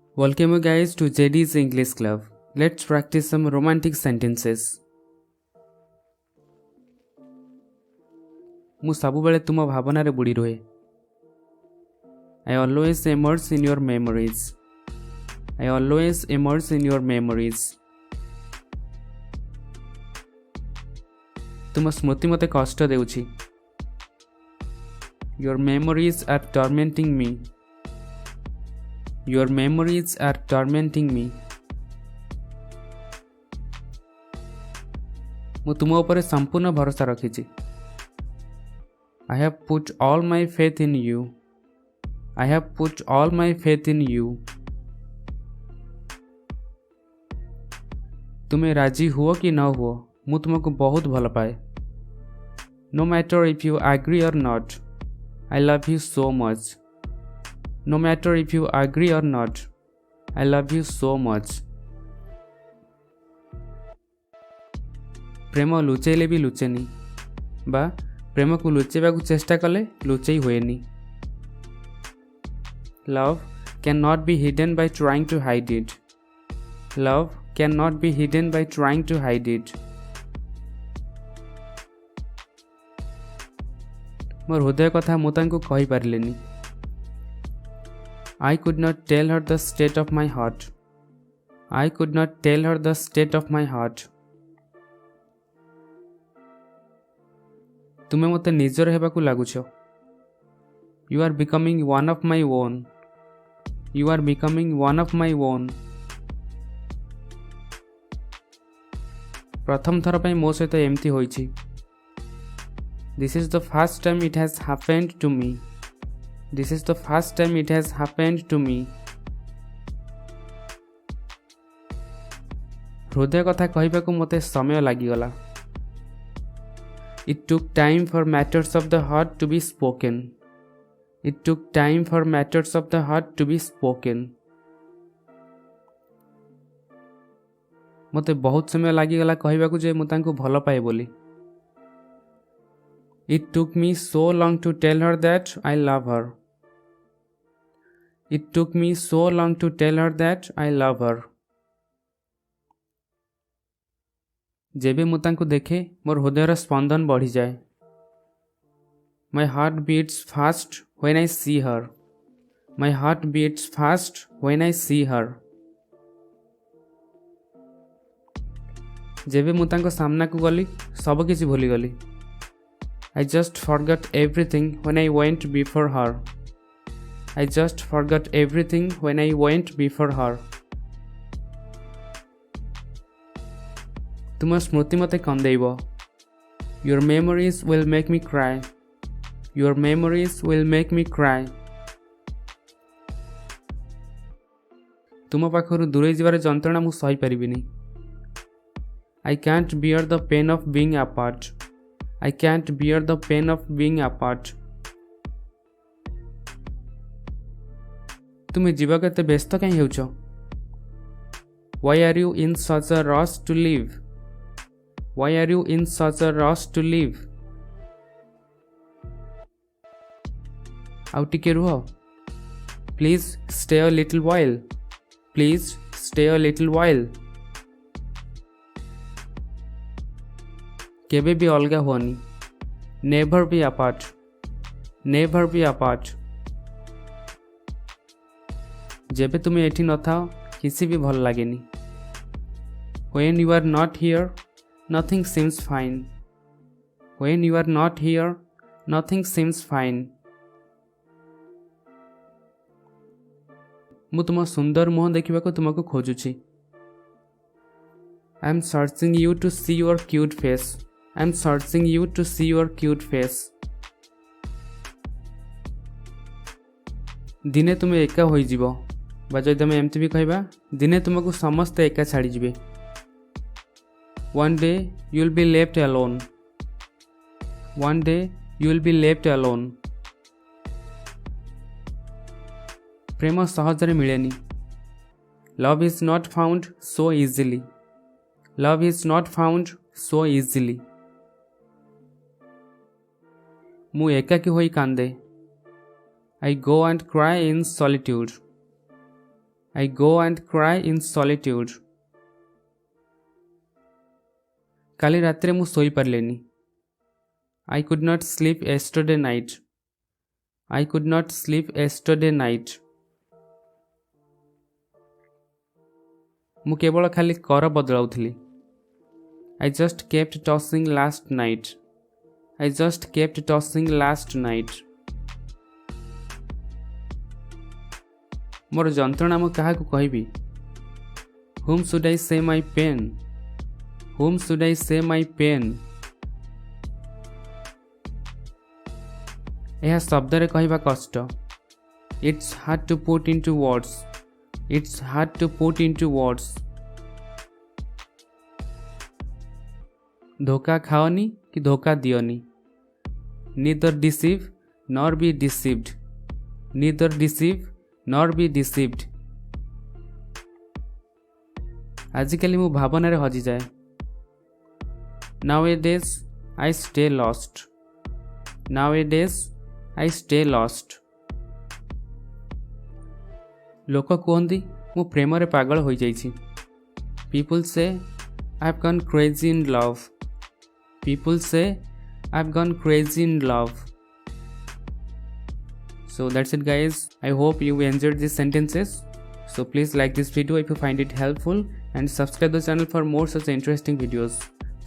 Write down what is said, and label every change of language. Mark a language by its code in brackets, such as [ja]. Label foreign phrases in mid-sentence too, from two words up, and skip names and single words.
[en] Welcome you guys to JD's English Club. Let's practice some romantic sentences. [or] ମୁଁ ସବୁବେଳେ ତୁମ ଭାବନାରେ ବୁଡ଼ି ରୁହେ. [en] I always immerse in your memories. I always immerse in your memories. [or] ତୁମ ସ୍ମୃତି ମୋତେ କଷ୍ଟ ଦେଉଛି. [en] Your memories are tormenting me. Your memories are tormenting me. [or] ମୁଁ ତୁମ ଉପରେ ସମ୍ପୂର୍ଣ୍ଣ ଭରସା ରଖିଛି. [en] I have put all my faith in you. I have put all my faith in you. [or] ତୁମେ ରାଜି ହୁଅ କି ନ ହୁଅ ମୁଁ ତୁମକୁ ବହୁତ ଭଲ ପାଏ. [en] No matter if you agree or not, I love you so much. No matter if you agree or not, I love you so much. [or] ପ୍ରେମ ଲୁଚେଇଲେ ବି ଲୁଚେନି ବା ପ୍ରେମକୁ ଲୁଚେଇବାକୁ ଚେଷ୍ଟା କଲେ ଲୁଚେଇ ହୁଏନି. [en] Love cannot be hidden by trying to hide it. Love cannot be hidden by trying to hide it. [or] ମୋର ହୃଦୟ କଥା ମୁଁ ତାଙ୍କୁ କହିପାରିଲିନି. [en] I could not tell her the state of my heart. I could not tell her the state of my heart. [or] ତୁମେ ମୋତେ ନିଜର ହେବାକୁ ଲାଗୁଛ. [en] You are becoming one of my own. You are becoming one of my own. [or] ପ୍ରଥମ ଥର ପାଇଁ ମୋ ସହିତ ଏମିତି ହୋଇଛି. [en] This is the first time it has happened to me. This is the first time it has happened to me. [or] ହୃଦୟ କଥା କହିବାକୁ ମୋତେ ସମୟ ଲାଗିଗଲା. [en] It took time for matters of the heart to be spoken. It took time for matters of the heart to be spoken. [or] ମୋତେ ବହୁତ ସମୟ ଲାଗିଗଲା କହିବାକୁ ଯେ ମୁଁ ତାଙ୍କୁ ଭଲ ପାଏ ବୋଲି. [en] It took me so long to tell her that I love her. It took me so long to tell her that I love her. [or] ଯେବେ ମୁଁ ତାଙ୍କୁ ଦେଖେ ମୋର ହୃଦୟର ସ୍ପନ୍ଦନ ବଢ଼ିଯାଏ. [en] My heart beats fast when I see her. My heart beats fast when I see her. [or] ଯେବେ ମୁଁ ତାଙ୍କ ସାମ୍ନାକୁ ଗଲି ସବୁ କିଛି ଭୁଲିଗଲି. [en] I just forgot everything when I went before her. I just forgot everything when I went before her. [or] ତୁମ ସ୍ମୃତି ମୋତେ କନ୍ଦେଇବ. [en] Your memories will make me cry. Your memories will make me cry. [or] ତୁମ ପାଖରୁ ଦୂରେଇ ଯିବାର ଯନ୍ତ୍ରଣା ମୁଁ ସହିପାରିବିନି. [en] I can't bear the pain of being apart. I can't bear the pain of being apart. [or] ତୁମେ ଯିବାକୁ ଏତେ ବ୍ୟସ୍ତ କାହିଁ ହେଉଛ? [en] Why are you in such a rush to leave? Why are you in such a rush to leave? [or] ଆଉ ଟିକେ ରୁହ. [en] Please stay a little while. Please stay a little while. [or] କେବେ ବି ଅଲଗା ହୁଅନି. [en] Never be apart. Never be apart. [or] ଯେବେ ତୁମେ ଏଠି ନଥାଅ କିଛି ବି ଭଲ ଲାଗେନି. [en] When you are not here, nothing seems fine. When you are not here, nothing seems fine. [or] ମୁଁ ତୁମ ସୁନ୍ଦର ମୁହଁ ଦେଖିବାକୁ ତୁମକୁ ଖୋଜୁଛି. [en] I am searching you to see your cute face. I am searching you to see your cute face. [or] ଦିନେ ତୁମେ ଏକା ହୋଇଯିବ ବା ଯଦି ଆମେ ଏମିତି ବି କହିବା ଦିନେ ତୁମକୁ ସମସ୍ତେ ଏକା ଛାଡ଼ିଯିବେ. [en] One day you will be left alone. One day you will be left alone. [or] ପ୍ରେମ ସହଜରେ ମିଳେନି. [en] Love is not found so easily. Love is not found so easily. [or] ମୁଁ ଏକାକୀ ହୋଇ କାନ୍ଦେ. [en] I go and cry in solitude. I go and cry in solitude. [or] କାଲି ରାତିରେ ମୁଁ ଶୋଇପାରିଲିନି। [en] I could not sleep yesterday night. I could not sleep yesterday night. [or] ମୁଁ କେବଳ ଖାଲି କର ବଦଳାଉଥିଲି। [en] I just kept tossing last night. I just kept tossing last night. [or] ମୋର ଯନ୍ତ୍ରଣା ମୁଁ କାହାକୁ କହିବି? [en] Whom should I say my pain? Whom should I say my pain? [or] ଏହା ଶବ୍ଦରେ କହିବା କଷ୍ଟ। [en] It's hard to put into words. It's hard to put into words. [or] ଧୋକା ଖାଅନି କି ଧୋକା ଦିଅନି। [en] Neither deceive nor be deceived. Neither deceive nor be deceived. [or] ଆଜିକାଲି ମୁଁ ଭାବନାରେ ହଜିଯାଏ। [en] Nowadays I stay lost. Nowadays I stay lost. [or] ଲୋକ କୁହନ୍ତି ମୁଁ ପ୍ରେମରେ ପାଗଳ ହୋଇଯାଇଛି। [en] People say I've gone crazy in love. People say I've gone crazy in love. So that's it guys. I hope you enjoyed these sentences. So please like this video if you find it helpful and subscribe the channel for more such interesting videos.